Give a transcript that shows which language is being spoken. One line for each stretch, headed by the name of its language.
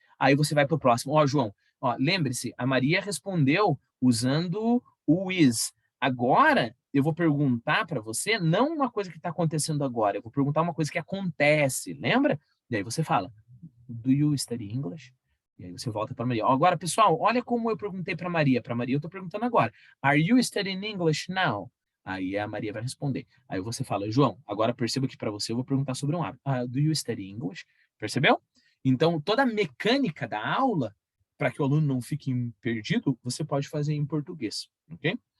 Portuguese: Aí você vai para o próximo. João, lembre-se, a Maria respondeu usando o is. Agora, eu vou perguntar para você não uma coisa que está acontecendo agora, eu vou perguntar uma coisa que acontece, lembra? E aí você fala,
English: do you study English?
Portuguese: E aí você volta para Maria. Agora, pessoal, olha como eu perguntei para Maria. Para Maria eu estou perguntando agora.
English: Are you studying English now?
Portuguese: Aí a Maria vai responder. Aí você fala, João, agora perceba que para você eu vou perguntar sobre um hábito.
English: Do you study English?
Portuguese: Percebeu? Então, toda a mecânica da aula, para que o aluno não fique perdido, você pode fazer em português, ok?